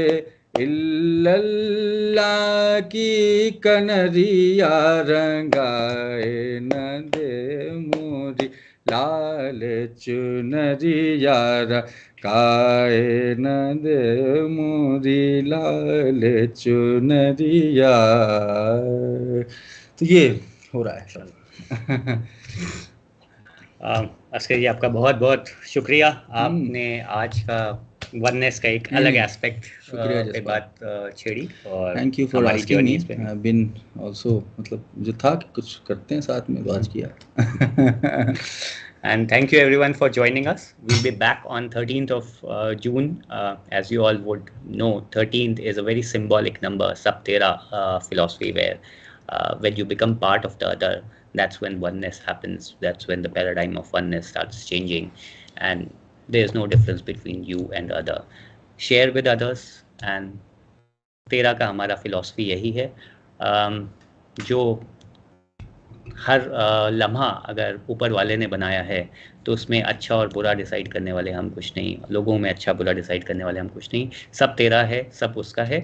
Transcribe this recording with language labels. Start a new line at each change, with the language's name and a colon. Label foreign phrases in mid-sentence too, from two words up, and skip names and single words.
Hindi: इल्लल्लाह की कनरिया, रंगाए न दे मोरी लाल चुनरिया, रंगाए न दे मोरी लाल चुनरिया। तो ये हो रहा है सब। अस्कर जी, आपका बहुत बहुत शुक्रिया। आपने आज का वननेस का एक अलग एस्पेक्ट पे बात छेड़ी और
English: thank you for
Hindi: हमारी
English: asking me.
Hindi: जर्नीज पे
English: I been also,
Hindi: मतलब जो था कि कुछ करते हैं साथ में, बात किया।
English: And thank you everyone for joining us. We'll be back on 13th of June. As you all would know, 13th is a very symbolic number, Saptera philosophy, where when you become part of the other, that's when oneness happens. That's when the paradigm of oneness starts changing. And there's no difference between you and other. Share with others.
Hindi: And तेरा का हमारा philosophy यही है, जो हर लम्हा अगर ऊपर वाले ने बनाया है तो उसमें अच्छा और बुरा डिसाइड करने वाले हम कुछ नहीं, लोगों में अच्छा बुरा डिसाइड करने वाले हम कुछ नहीं, सब तेरा है, सब उसका है।